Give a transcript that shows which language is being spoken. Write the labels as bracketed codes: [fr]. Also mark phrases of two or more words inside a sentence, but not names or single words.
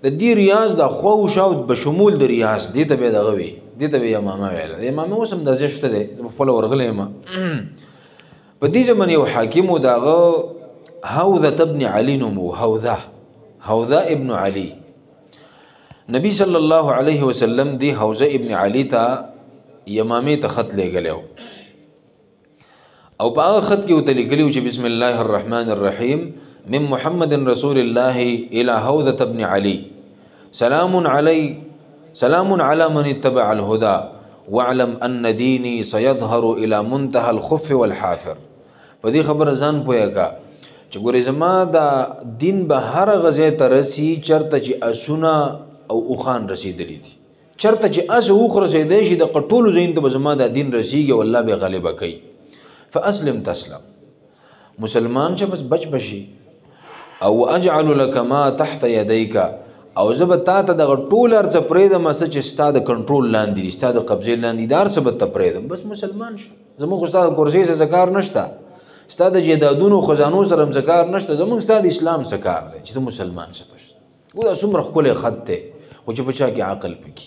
[ps] دې ریاض دا خوا و شا بشمول د ریاض دې ته بیا دغه وي دې ته بیا یمامه ویله د یمامه اوس هم دا ځای شته دی زه خپله ورغلی یم په دې زمن یو حاکم و د هغه حوضة ابن علي نوم و حوضة ابن علي نبی [ar] صلی الله علیه وسلم [ps] دی حوضة ابن علي ته یمامې ته خط لیږلی و او په هغه خط کې ورته لیکلي و چې [ar] بسم الله الرحمن الرحیم من محمد رسول الله الى حوضة ابن علي سلام على من اتبع الهدى واعلم ان دینی سيظهر الى منتهى الخف والحافر. [ps] په دې خبره ځان پوهه کا چې ګورې زما دا دین به هر غزه ته رسی چرته چې اسونه او اوخان رسیدلی دي، چرته چې اس اوخ رسیدلی شي د قټولو زین ته به زما دا دین رسیږي او الله به غالب کوي. [ar] فاسلم تسلم، [ps] مسلمان چې بس بچ بشي. [ar] او اجعل لك ما تحت يديك، [ps] او زه به تا ته دغه ټول هر څه پرېږدم څه چې ستا د کنټرول لاندې دي، ستا د قبضې لاندې دي، هر څه به ته پرېږدم. بس مسلمان شه. زموږ خو ستا د کرسۍ څه کار نشته، ستا د جیدادونو خزانو سره هم څه کار نشته، زموږ ستا د اسلام څه کار دی چې ته مسلمان شه. بس او دا څومره ښکلی خط دی خو چې په چا کې عقل پکې.